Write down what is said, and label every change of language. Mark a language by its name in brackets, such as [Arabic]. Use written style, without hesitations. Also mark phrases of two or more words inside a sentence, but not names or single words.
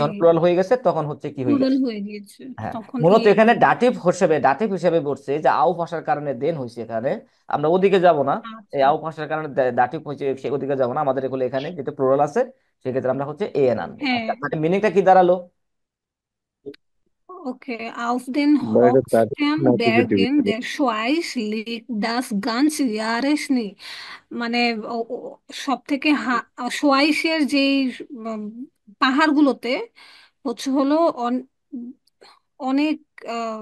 [Bangla] যখন প্লুরাল হয়ে গেছে তখন হচ্ছে কি হয়ে প্লুরাল গেছে? হয়ে গিয়েছে, হ্যাঁ, তখন মূলত ইএন এখানে হবে। দাটিভ হিসেবে বলছে যে আউফ আসার কারণে দেন হয়েছে এখানে। আমরা ওদিকে যাব না, এই আচ্ছা, আউফ আসার কারণে দাটিভ হয়েছে, সে ওদিকে যাব না। আমাদের এগুলো এখানে যেটা প্লুরাল আছে, সেক্ষেত্রে আমরা হচ্ছে এ এন আনবো। হ্যাঁ। আচ্ছা, মানে মিনিংটা কি দাঁড়ালো? [German] Okay, auf den [Bangla] বা এটা তার [German] Hochsten [Bangla] পজিটিভ [German] Bergen der Schweiz liegt das ganze Jahr Schnee। [Bangla] মানে সব থেকে সোয়াইসের যে উম, পাহাড়গুলোতে হচ্ছে হলো অনেক আহ,